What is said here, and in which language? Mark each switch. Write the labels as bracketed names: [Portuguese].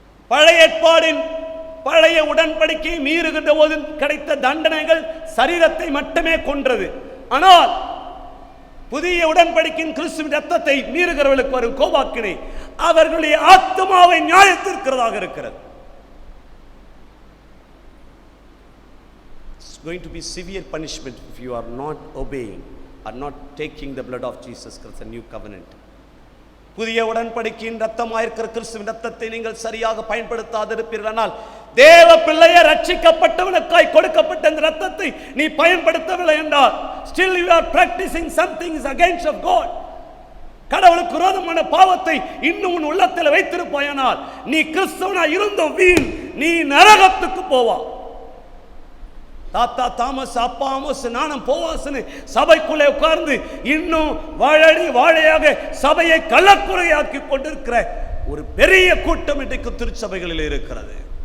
[Tamil] பழைய ஏற்பாடின் பழைய உடன்படிக்கையை மீறுகின்ற போது கிடைத்த தண்டனைகள் சரீரத்தை மட்டுமே கொன்றது. ஆனால் புதிய உடன்படிக்கையின் கிறிஸ்துவின் ரத்தத்தை மீறுகிறவர்களுக்கு வரும் கோபாக்கினை அவர்களுடைய ஆத்மாவை நியாயத்திற்கிறதாக இருக்கிறது. [English] It's going to be severe punishment if you are not obeying or not taking the blood of Jesus Christ, a new covenant. [Tamil] புதிய உடன்படிக்கையின் ரத்தமாயிருக்கிற கிறிஸ்துவின் ரத்தத்தை நீங்கள் சரியாக பயன்படுத்தாதிருப்பீர்களானால், தேவ பிள்ளையை ரட்சிக்கப்பட்டவனுக்காய் கொடுக்கப்பட்ட இந்த ரத்தத்தை நீ பயன்படுத்தவில்லை என்றால் [English] still you are practicing something is against of God. [Tamil] கடவுளுக்கு விரோதமான பாவத்தை இன்னும் உன் உள்ளத்தில் வைத்திருப்பாயானால் நீ கிறிஸ்தவனா இருந்த வீண், நீ நரகத்துக்கு போவா. தாத்தா தாமஸ், அப்பா ஆமோஸ், நானும் போவாஸ்னு சபைக்குள்ளே உட்கார்ந்து இன்னும் வாழடி வாழையாக சபையை கள்ளக்குறையாக்கி கொண்டிருக்கிற ஒரு பெரிய கூட்டம் இன்றைக்கு திருச்சபைகளில் இருக்கிறது.